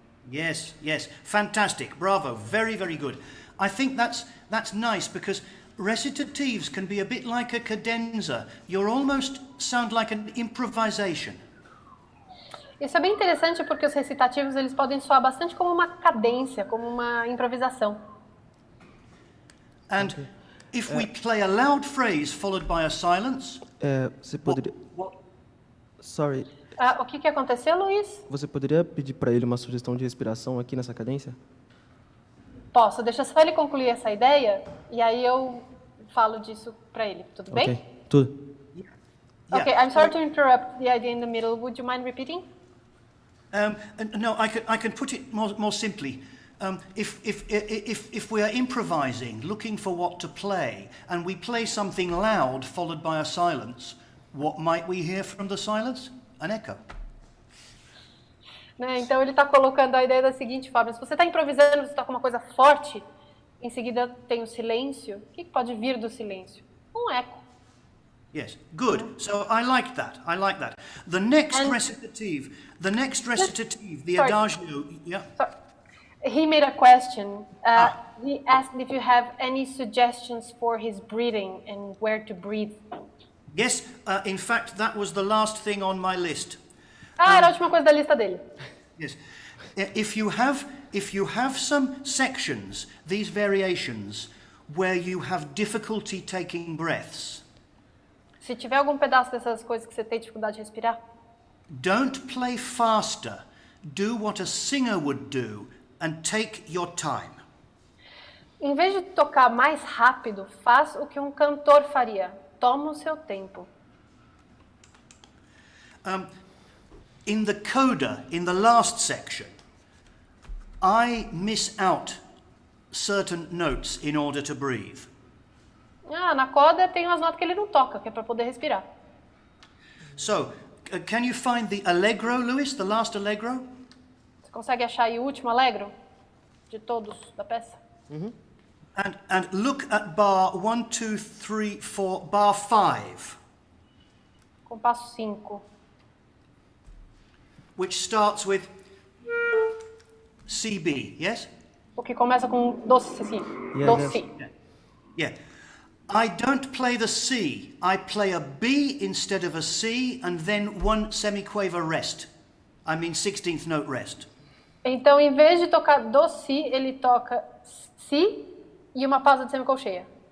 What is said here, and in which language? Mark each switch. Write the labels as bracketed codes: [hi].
[en] Yes, yes, fantastic, bravo, very, very good. I think that's nice because recitatives can be a bit like a cadenza. You almost sound like an improvisation. [pt] Isso é bem interessante porque os recitativos eles podem soar bastante como uma cadência, como uma improvisação. [en] And if we play a loud phrase followed by a silence, [pt] Você poderia... [en] Sorry. [pt] O que aconteceu, Luiz? Você poderia pedir para ele uma sugestão de respiração aqui nessa cadência? Posso, deixa só ele concluir essa ideia e aí eu falo disso para ele, tudo bem? Ok, tudo. yeah. [en] Okay, I'm sorry to interrupt the idea in the middle. Would you mind repeating? No, I can put it more simply. If we are improvising, looking for what to play, and we play something loud followed by a silence, what might we hear from the silence? An echo. [pt] Né? Então ele está colocando a ideia da seguinte forma: se você está improvisando, você está com uma coisa forte, em seguida tem o silêncio. O que pode vir do silêncio? Um eco. [en] Yes, good. So I like that. I like that. The next recitative, the Sorry. adagio. Yeah. So, he made a question. He asked if you have any suggestions for his breathing and where to breathe. Yes. In fact, that was the last thing on my list. [pt] Era a última coisa da lista dele. [en] Yes. If you have some sections, these variations, where you have difficulty taking breaths, [pt] Se tiver algum pedaço dessas coisas que você tem dificuldade de respirar, [en] don't play faster. Do what a singer would do and take your time. [pt] em vez de tocar mais rápido, faz o que um cantor faria. Toma o seu tempo. [en] In the coda, in the last section, I miss out certain notes in order to breathe. [pt] Na coda tem umas notas que ele não toca, que é para poder respirar. [en] So, can you find the allegro, Lewis, the last allegro? [pt] Você consegue achar aí o último allegro de todos da peça? [en] And look at bar 1, 2, 3, 4, bar 5, [pt] Compasso 5. [en] which starts with CB, yes? [pt] O que começa com doce, sim. Doce. [en] Yeah. I don't play the C. I play a B instead of a C and then one semiquaver rest. I mean 16th note rest. [pt] Então, em vez de tocar do si, ele toca si e uma pausa de semicolcheia.